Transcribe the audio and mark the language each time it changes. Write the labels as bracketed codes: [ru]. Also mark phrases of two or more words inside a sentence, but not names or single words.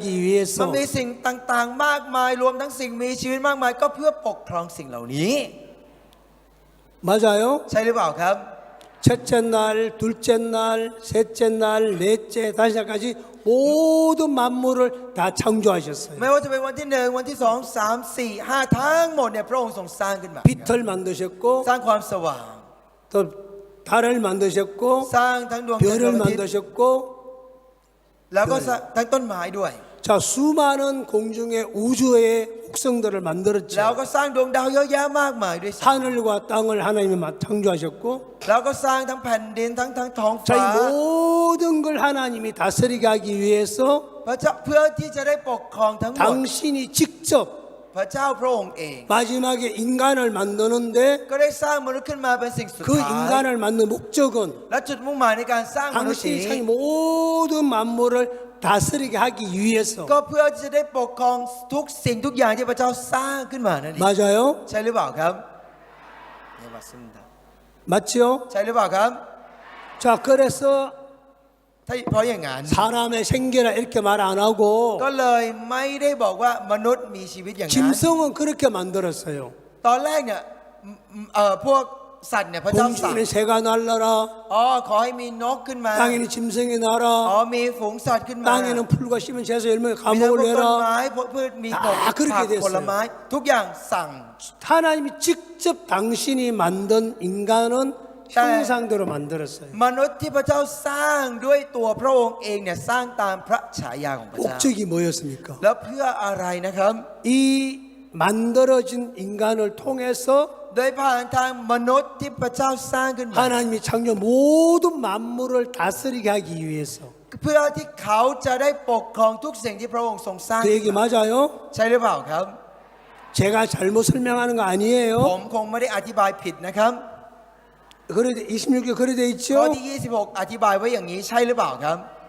[ko] 5 위해서 [th] มันมีสิ่งต่างๆ มากมายรวมทั้งสิ่งมีชีวิตมากมายก็เพื่อปกครองสิ่งเหล่านี้ [ko] 맞아요? [th] ใช่หรือเปล่าครับ [ko] 첫째 날, 둘째 날, 셋째 날, 넷째, 다섯째까지 모든 만물을 다 창조하셨어요. [th] ไม่ว่าจะเป็นวันที่ 1 วันที่ 2 3 4 5 ทั้งหมดเนี่ยพระองค์ทรงสร้างขึ้นมา [ko] 빛을 만드셨고 [th] สร้างความสว่าง [ko] 또 달을 만드셨고 [th] สร้างทั้งดวงจันทร์ [ko] 별을 [th] ดวงอาทิตย์ [ko] 만드셨고 [th] แล้วก็สร้างทั้งต้นไม้ด้วย [ko] 자 수많은 공중의 우주의 혹성들을 만들었죠. [th] แล้วก็สร้างดวงดาวเยอะแยะมากมายด้วยซ้ำ [ko] 하늘과 땅을 하나님이 창조하셨고 [th] แล้วก็สร้างทั้งแผ่นดินทั้งท้อง [ko] 자, [th] ฟ้า [ko] 이 모든 걸 하나님이 다스리게 하기 위해서 [th] พระเจ้าเพื่อที่จะได้ปกครองทั้งหมด [ko] 당신이 직접 [th] พระเจ้าพระองค์เอง [ko] 마지막에 인간을 만드는데 [th] ก็ได้สร้างมนุษย์ขึ้นมาเป็นสิ่งสุด [ko] 그 [th] ท้าย [ko] 인간을 만든 목적은 [th] และจุดมุ่งหมายในการสร้างมนุษย์ [ko] 당신이 [th] นี้ [ko] 참 모든 만물을 다스리게 하기 위해서 [th] ก็เพื่อที่จะได้ปกครองทุกสิ่งทุกอย่างที่พระเจ้าสร้างขึ้นมานั่นเอง [ko] 맞아요? [th] ใช่หรือเปล่าครับเนี่ยมาซึ่ง [ko] 맞죠? [th] ใช่หรือเปล่าครับ [ko] 자, 그래서 [th] ถ้าเพราะอย่างนั้น [ko] 사람의 생계라 이렇게 말 안 하고 [th] ก็เลยไม่ได้บอกว่ามนุษย์มีชีวิตอย่างนั้น [ko] 짐승은 그렇게 만들었어요. [th] ตอนแรกเนี่ยพวกสัตว์เนี่ยพระเจ้าสั่ง [ko] 공중에 새가 날라라, [th] อ๋อขอให้มีนกขึ้นมา [ko] 땅에는 짐승이 [th] อ๋อ [ko] 날아, [th] มีฝูงสัตว์ขึ้นมา [ko] 땅에는 풀과 씨면 재서 열매 [th] มีทั้ง [ko] 감옥을 [th] พวกต้น [ko] 내라. [th] ไม้พวกพืชมีผล [ko] 다 그렇게 [th] ผัก [ko] 됐어요. [th] ผลไม้ทุกอย่างสั่ง [ko] 하나님이 직접 당신이 만든 인간은 형상대로 만들었어요. [th] มนุษย์ที่พระเจ้าสร้างด้วยตัวพระองค์เองเนี่ยสร้างตามพระฉายาของพระเจ้า [ko] 목적이 뭐였습니까? [th] แล้วเพื่ออะไรนะครับ [ko] 이 만들어진 인간을 통해서 [th] โดยผ่านทางมนุษย์ที่พระเจ้าสร้างขึ้นมา [ko] 하나님이 창조 모든 만물을 다스리게 하기 위해서 [th] เพื่อที่เขาจะได้ปกครองทุกสิ่งที่พระองค์ทรงสร้าง [ko] 그 얘기 맞아요? [th] ใช่หรือเปล่าครับ [ko] 제가 잘못 설명하는 거 [th] ผ [ko] 아니에요? [th] มคงไม่ได้อธิบายผิดนะครับ [ko] 그래 26개 그래 돼 [th] ข้อ [ko] 있죠? [th] ที่ 26 อธิบายไว้อย่างนี้ใช่หรือเปล่าครับ